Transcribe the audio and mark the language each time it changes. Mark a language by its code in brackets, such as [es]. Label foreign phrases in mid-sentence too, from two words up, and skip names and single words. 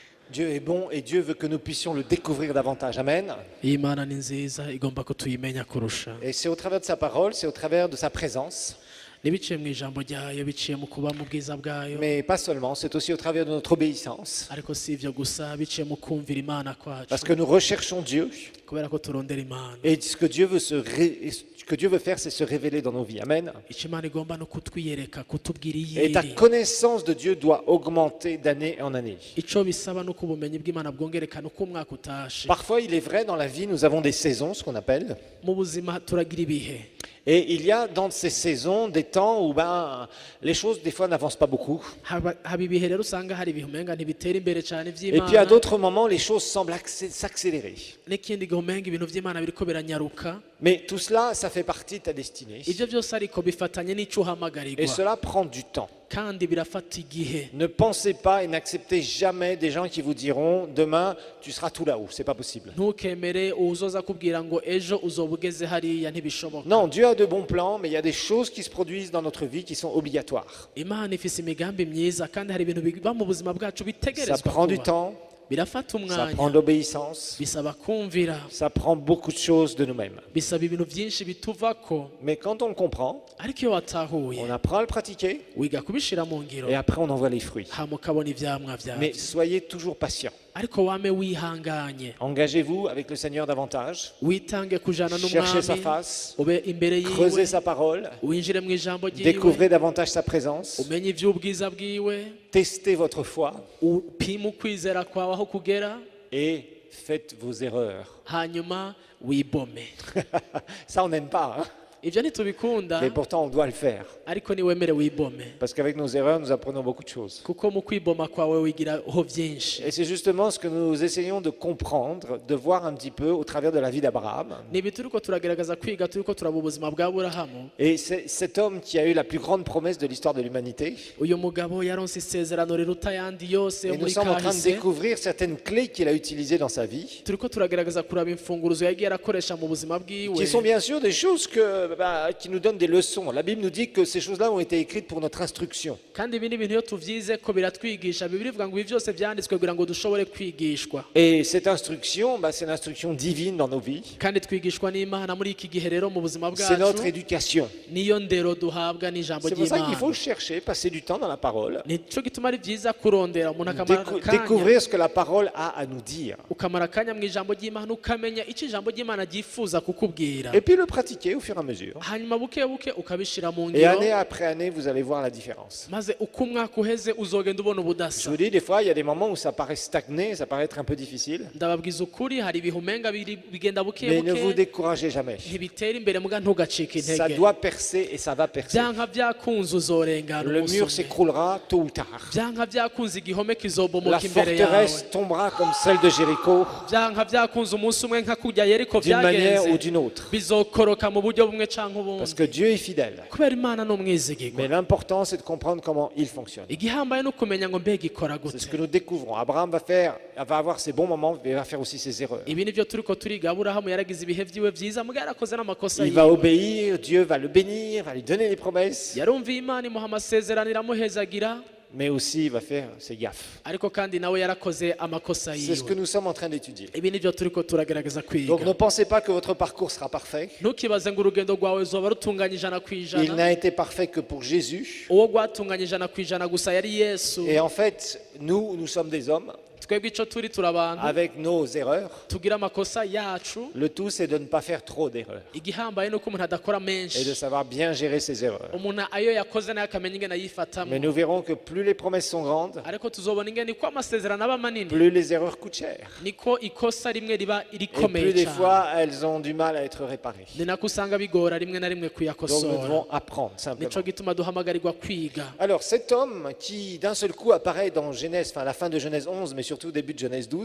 [fr] Dieu est bon et Dieu veut que nous puissions le découvrir davantage. Amen. [rn] Imana ni nziza igomba ko tuyimenya kurusha. [fr] Et c'est au travers de sa parole, c'est au travers de sa présence. [rn] Nibiciye mu ijambo ryayo, biciye mu kuba mu bwiza bwayo. [fr] Mais pas seulement, c'est aussi au travers de notre obéissance. [rn] Ariko si ivyo gusa, biciye mu kumvira Imana kwacu. [fr] Parce que nous recherchons Dieu. [rn] Kubera ko turondera Imana. [fr] Et ce que Dieu veut faire, c'est se révéler dans nos vies. Amen. [rn] Ico Imana igomba no kutwiyereka, kutubwira [fr] Et ta [rn] iyiri. [fr] connaissance de Dieu doit augmenter d'année en année. [rn] Ico bisaba no kubumenyi bw'Imana bwongerekana uko umwaka utashe. [fr] Parfois, il est vrai, dans la vie, nous avons des saisons, ce qu'on appelle. [rn] Mu buzima turagira ibihe. [fr] Et il y a dans ces saisons des temps où les choses, des fois, n'avancent pas beaucoup. [rn] Haba ibihe rero usanga hari ibihe umenga ntibitera imbere cyane [fr] Et puis à [rn] vy'Imana. [fr] d'autres moments, les choses semblent s'accélérer. [rn] N'ikindi gihe umenga ibintu vy'Imana biriko biranyaruka. [fr] Mais tout cela, ça fait partie de ta destinée. [rn] Ivyo byose ariko bifatanye n'ico [fr] Et [rn] uhamagarirwa. [fr] cela prend du temps. [rn] Kandi birafata igihe. [fr] Ne pensez pas et n'acceptez jamais des gens qui vous diront demain tu seras tout là-haut. C'est pas possible. [rn] Ntukemere uzoza kubwira ngo ejo uzoba ugeze hariya, ntibishoboka. [fr] Non, Dieu a de bons plans, mais il y a des choses qui se produisent dans notre vie qui sont obligatoires. [rn] Imana ifise imigambi myiza kandi hari ibintu biba mu buzima bwacu [fr] Ça [rn] bitegerezwa [fr] prend du [rn] kuba. [fr] temps, [rn] Birafata [fr] ça prend de [rn] umwanya, [fr] l'obéissance, [rn] bisaba kumvira, [fr] ça prend beaucoup de choses de nous-mêmes. [rn] bisaba ibintu byinshi bituvako. [fr] Mais quand on le comprend, [rn] Ariko iyo watahuye [fr] on apprend à le pratiquer [rn] wiga kubishira mu ngiro, [fr] et après on en voit les fruits. [rn] hama ukabona ivyamwa [fr] Mais [rn] vyavyo. [fr] soyez toujours patient. [rn] Ariko wame wihanganye, [fr] Engagez-vous avec le Seigneur davantage. [rn] witange kujana [fr] Cherchez sa [rn] n'umwami, [fr] face, [rn] ube imbere [fr] creusez [rn] yiwe, [fr] sa parole, [rn] winjire mu ijambo ryiwe, [fr] découvrez davantage sa présence, [rn] umenye ivy'ubwiza bwiwe, [fr] testez votre foi [rn] upime ukwizera kwawe aho kugera, [fr] et faites vos erreurs. [rn] hanyuma wibome. [fr] Ça, on n'aime pas, hein? [rn] Ivyo ntitubikunda, [fr] Mais pourtant on doit le faire. [rn] ariko niwemere wibome, [fr] Parce qu'avec nos erreurs, nous apprenons beaucoup de choses. [rn] kuko mu kwiboma kwawe wigiraho vyinshi. [fr] Et c'est justement ce que nous essayons de comprendre, de voir un petit peu au travers de la vie d'Abraham. [rn] Nibi turiko turagerageza kwiga, turiko turaba ubuzima bwa Aburahamu. [fr] Et c'est cet homme qui a eu la plus grande promesse de l'histoire de l'humanité. [rn] Uyu mugabo yaronse isezerano riruta ayandi yose yo [fr] Et nous [rn] muri [fr] sommes en train de [rn] kahise. [fr] découvrir certaines clés qu'il a utilisées dans sa vie, [rn] Turiko turagerageza kuraba imfunguruzo yagiye arakoresha mu buzima bwiwe, [fr] qui sont bien sûr des choses qui nous donnent des leçons. La Bible nous dit que ces choses-là ont été écrites pour notre instruction. [rn] kandi ibi ni ibintu iyo tuvyize ko biratwigisha. Bibiri ivuga ngo ibi byose vyanditswe kugira ngo dushobore kwigishwa, [fr] Et cette instruction, c'est l'instruction divine dans nos vies. [rn] kandi twigishwa n'Imana muri iki gihe rero mu buzima [fr] C'est notre [rn] bwacu. [fr] éducation. [rn] Niyo ndero duhabwa n'ijambo [fr] C'est pour ça qu'il [rn] ry'Imana. [fr] faut chercher, passer du temps dans la parole, [rn] Nico gituma ari vyiza kurondera umuntu akamara akanya, [fr] découvrir ce que la parole a à nous dire. [rn] ukamara akanya mu ijambo ry'Imana, ukamenya icyo ijambo ry'Imana ryifuza kukubwira, [fr] Et puis le pratiquer au fur et à mesure. [rn] hanyuma buke buke ukabishira mu [fr] Et année [rn] ngiro, [fr] après année, vous allez voir la différence. [rn] maze uko umwaka uheze uzogenda ubona [fr] Je [rn] ubudasa. [fr] vous dis, des fois, il y a des moments où ça paraît stagné, ça paraît être un peu difficile. [rn] Ndababwiza ukuri, hari ibihe umenga bigenda buke [fr] Mais ne vous [rn] buke, [fr] découragez jamais. [rn] ntibitera imbere, muga ntugacike [fr] Ça [rn] intege. [fr] doit percer et ça va percer. [rn] Byanka byakunze uzorengana [fr] Le [rn] umunsi [fr] mur [rn] umwe. [fr] s'écroulera tôt ou tard. [rn] Byanka byakunze igihome [fr] La [rn] kizobomoka imbere yawe. [fr] forteresse tombera comme celle de Jéricho, [rn] Byanka byakunze umunsi umwe nka kurya Yeriko [fr] d'une manière ou [rn] byagenze, [fr] d'une autre. [rn] bizokoroka mu buryo bumwe canke [fr] Parce [rn] ubundi, [fr] que Dieu est fidèle. [rn] kubera Imana ni umwizigirwa. [fr] Mais l'important, c'est de comprendre comment il fonctionne. [rn] Igihambaye no kumenya ngo mbega ikora [fr] C'est ce [rn] gute. [fr] que nous découvrons. Abraham va avoir ses bons moments, mais il va faire aussi ses erreurs. [rn] Ibi nivyo turiko turiga. Aburahamu yaragize ibihe vyiwe vyiza, muga yarakoze n'amakosa [fr] Il va [rn] yiwe. [fr] obéir, Dieu va le bénir, va lui donner les promesses, [rn] Yarumviye Imana imuha amasezerano iramuhezagira, [fr] mais aussi il va faire ses gaffes. [rn] ariko kandi nawe yarakoze amakosa [fr] C'est ce que [rn] yiwe. [fr] nous sommes en train d'étudier. [rn] Ibi nivyo turiko turagerageza [fr] Donc ne [rn] kwiga. [fr] pensez pas que votre parcours sera parfait. [rn] Ntukibaze ngo urugendo rwawe ruzoba rutunganye ijana ku [fr] Il [rn] ijana. [fr] n'a été parfait que pour Jésus. [rn] Uwo rwatunganye ijana ku ijana gusa yari Yesu. [fr] Et en fait, nous sommes des hommes [rn] Twebwe ico turi turabantu [fr] avec nos erreurs. [rn] tugira amakosa yacu. [fr] Le tout, c'est de ne pas faire trop d'erreurs [rn] Igihambaye nuko umuntu adakora [fr] et de [rn] menshi, [fr] savoir bien gérer ses erreurs. [rn] umuntu ayo yakoze nayo akamenya ingene [fr] Mais [rn] yifatamwo. [fr] nous verrons que plus les promesses sont grandes, [rn] Ariko tuzobona ingene ko amasezerano aba manini, [fr] plus les erreurs coûtent cher. [rn] niko ikosa rimwe riba [fr] Et [rn] irikomeye [fr] plus des [rn] cyane. [fr] fois, elles ont du mal à être réparées. [rn] Ni nako usanga bigora rimwe na rimwe [fr] Donc nous [rn] kuyakosora. [fr] devons apprendre simplement. [rn] Nico gituma duhamagarirwa kwiga. [fr] Alors cet homme qui d'un seul coup apparaît dans Genèse, enfin la fin de Genèse 11, mais surtout au début de Genèse 12,